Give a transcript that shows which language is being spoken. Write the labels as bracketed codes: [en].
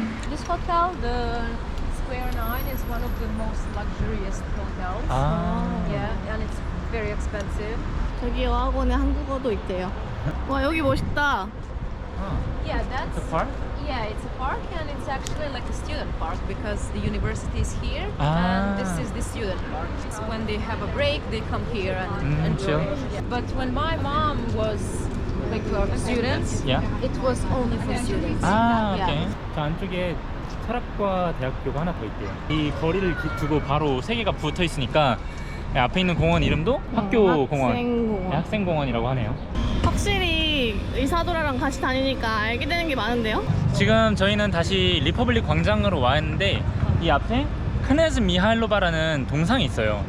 [en] This hotel, the Square 9, is one of the most luxurious hotels. 아. Yeah, and it's very expensive. [ko] 저기 여학원에 한국어도 있대요. 와, 여기 멋있다. [en] Yeah, that's The park? Yeah, it's a park, and it's actually like a student park because the university is here, Ah. and this is the student park. It's when they have a break, they come here and chill. enjoy. But when my mom was like a student, Yeah. it was only for students. 아, Yeah. [ko] 오케이. 저 안쪽에 철학과 대학교가 하나 더 있대요. 이 거리를 두고 바로 세 개가 붙어 있으니까 앞에 있는 공원 이름도 학교 공원, 학생공원. 네, 학생공원이라고 하네요. 확실히 이사도라랑 같이 다니니까 알게 되는 게 많은데요? 지금 저희는 다시 리퍼블릭 광장으로 와 있는데 이 앞에 크네즈 미하일로바라는 동상이 있어요.